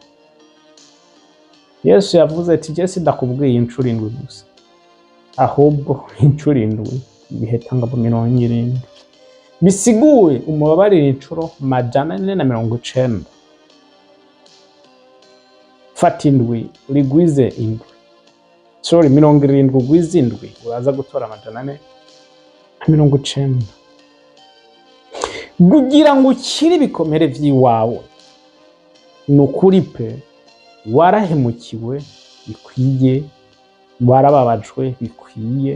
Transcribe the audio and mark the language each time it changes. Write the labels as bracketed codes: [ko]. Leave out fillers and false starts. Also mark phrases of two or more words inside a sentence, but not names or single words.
[rn] Yesu yavuze ati je sindakubwiye incuro 7 gusa, ahubwo incuro 7 ibihetanga mu 70. Bisiguwe umubabarire incuro 490. Fata 7 urigwize 7. Sorry, 70 ugwize 7 uraza gutora 490. Kugira ngo ukire ibikomere by'iwawe, nukuri pe warahemukiwe bikwiye, warababajwe bikwiye.